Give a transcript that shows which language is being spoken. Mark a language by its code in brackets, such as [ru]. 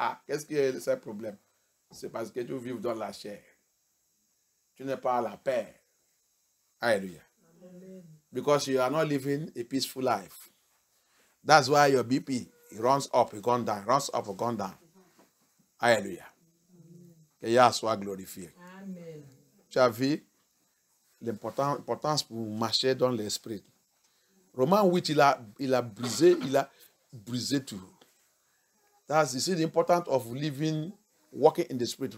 [fr] Qu'est-ce qui est ce problème? C'est parce que tu vis dans la chair. Tu n'es pas à la paix. Alléluia. [en] Because you are not living a peaceful life. That's why your BP it runs up, it gone down, runs up, it gone down. [fr] Alléluia. Que Yah soit glorifié. Amen. Tu as vu l'importance pour marcher dans l'esprit. Romains 8, il a brisé tout. [en] That's you see the importance of living, walking in the spirit.